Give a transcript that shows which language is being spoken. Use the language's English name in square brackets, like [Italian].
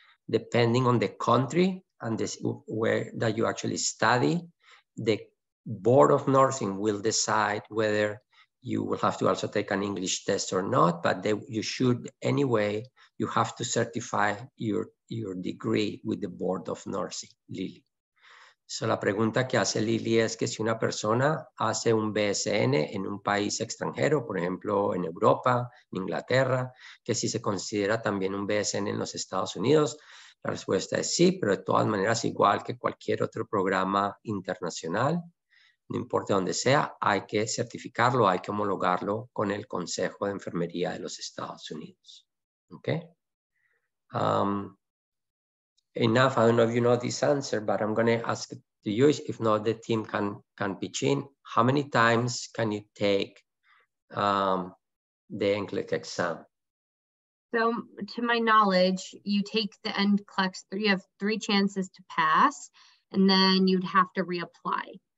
[English] Depending on the country and where that you actually study, the Board of Nursing will decide whether you will have to also take an English test or not, but you should anyway, you have to certify your degree with the Board of Nursing, Lily. [Spanish] So la pregunta que hace Lily es que si una persona hace un BSN en un país extranjero, por ejemplo, en Europa, en Inglaterra, que si se considera también un BSN en los Estados Unidos, la respuesta es sí, pero de todas maneras, igual que cualquier otro programa internacional, no importa dónde sea, hay que certificarlo, hay que homologarlo con el Consejo de Enfermería de los Estados Unidos. [English] Okay? Enough, I don't know if you know this answer, but I'm going to ask to you, if not, the team can pitch in. How many times can you take the NCLEX exam? So to my knowledge, you take the NCLEX, you have 3 chances to pass, and then you'd have to reapply.